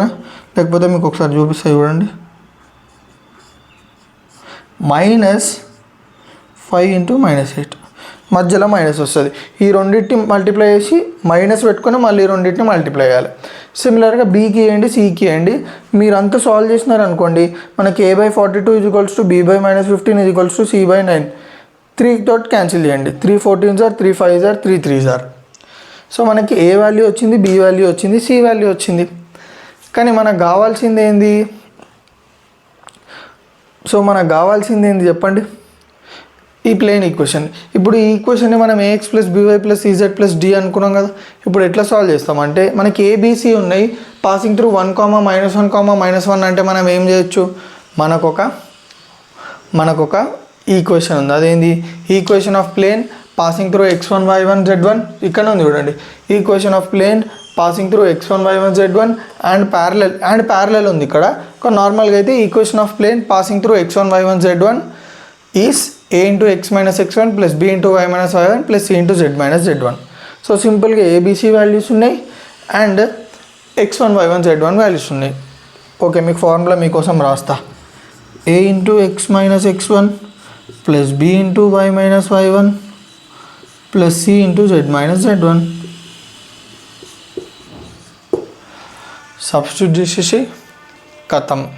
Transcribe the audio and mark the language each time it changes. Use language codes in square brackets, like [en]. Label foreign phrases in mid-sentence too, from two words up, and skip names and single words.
[te] లేకపోతే మీకు ఒకసారి చూపిస్తా చూడండి, -5 × -8 మధ్యలో మైనస్ వస్తుంది. ఈ రెండింటిని మల్టిప్లై చేసి మైనస్ పెట్టుకొని మళ్ళీ రెండింటిని మల్టిప్లై చేయాలి. సిమిలర్గా బీకి వేయండి, సికి వేయండి. మీరు అంతా సాల్వ్ చేసినారనుకోండి, మనకి a/42 = b/-15 = c/9. 3 తోటి క్యాన్సిల్ చేయండి. [en] 3 14s are 3 5s are 3 3s are. [te] సో మనకి ఏ వాల్యూ వచ్చింది, బి వాల్యూ వచ్చింది, సి వాల్యూ వచ్చింది. కానీ మనకు కావాల్సింది ఏంది, చెప్పండి. ఈ [en] plane equation. [te] ఇప్పుడు ఈ ఈక్వేషన్ని మనం [en] ax plus by plus ez plus d [te] అనుకున్నాం కదా. ఇప్పుడు ఎట్లా సాల్వ్ చేస్తామంటే మనకి ఏబీసీ ఉన్నాయి, [en] passing through [te] 1, -1, -1 అంటే మనం ఏం చేయొచ్చు, మనకొక ఈక్వేషన్ ఉంది. అదేంది, [en] equation of plane passing through x1 y1 z1 [te] ఇక్కడ ఉంది చూడండి. [en] equation of plane passing through x1 y1 z1 and parallel [te] ఉంది ఇక్కడ. నార్మల్గా అయితే [en] equation of plane passing through x1 y1 z1 is a into x minus x1 plus b into y minus y1 plus c into z minus z1. [te] సో సింపుల్గా [en] abc values [te] ఉన్నాయి అండ్ x1 y1 z1 వాల్యూస్ ఉన్నాయి. ఓకే, మీకు ఫార్ములా మీకోసం రాస్తా. [en] a into x minus x1 plus b into y minus y1 plus c into z minus z1. [te] సబ్స్టిట్యూట్ చేసేసి కథం.